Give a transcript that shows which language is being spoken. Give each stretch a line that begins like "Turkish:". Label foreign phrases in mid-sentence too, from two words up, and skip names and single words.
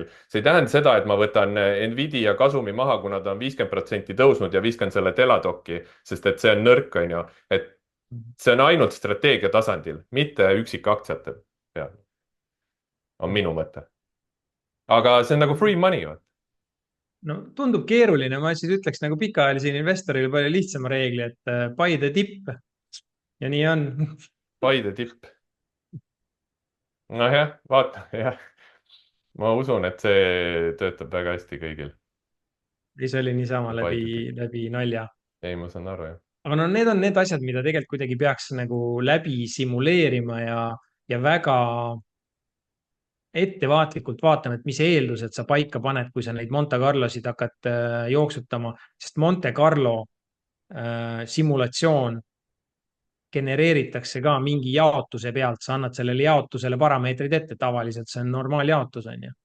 Estonian: see ei tähenda seda, et ma võtan Nvidia kasumi maha, kuna ta on 50% tõusnud ja viskan selle Teladoc'i, sest et see on nõrk, on ju. et see on ainult strateegia tasandil, mitte üksikaktsiate peal. on minu mõte. aga see on nagu
English: free money.
Estonian: no tundub keeruline, ma siis ütleks nagu pikaajalisele investorile palju lihtsama reegli, et
English: buy the dip
Estonian: ja nii on. Paide tipp. nojah, vaata, jah. ma usun, et see töötab väga hästi kõigil. ei, see oli niisama läbi nalja. ei, ma saan aru, jah. aga no need on need asjad, mida tegelikult kuidagi peaks nagu läbi simuleerima ja väga ettevaatlikult vaatama, et mis eeldused sa paika paned, kui sa neid Monte Carlosid hakkad jooksutama, sest Monte Carlo simulatsioon genereeritakse ka mingi jaotuse pealt, sa annad sellele jaotusele parameetrid ette, tavaliselt see on normaaljaotus, on ju.